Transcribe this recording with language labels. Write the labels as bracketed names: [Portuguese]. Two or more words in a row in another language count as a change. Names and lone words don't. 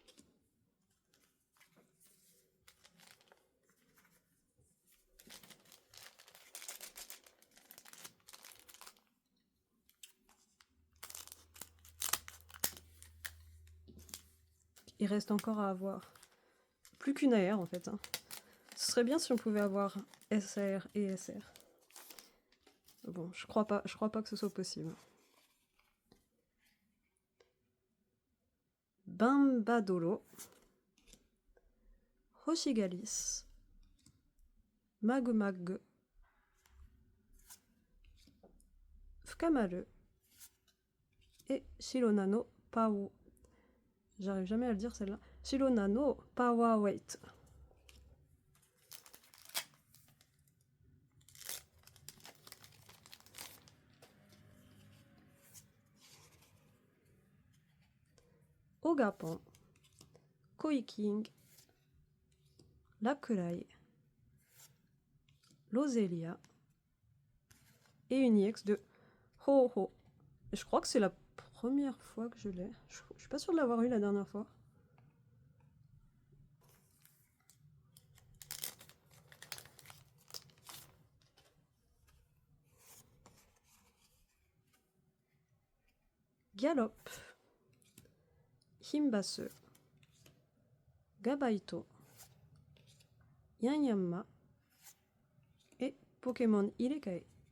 [French] Il reste encore à avoir plus qu'une AR en fait. Ce serait bien si on pouvait avoir SR et SR. Bon, je crois pas que ce soit possible. Bambadolo. Hoshigalis. Magmag. Fukamaru. Et Shironano Pao. J'arrive jamais à le dire celle-là. Shironano Power Weight. Ogapon. Koiking. Lakurai. Lozelia. Et une EX de Ho-Ho. Je crois que c'est la première fois que je l'ai. Je suis pas sûre de l'avoir eu la dernière fois. Galop. Himbase. Gabaito. Yanyama. Et Pokémon Ilekai.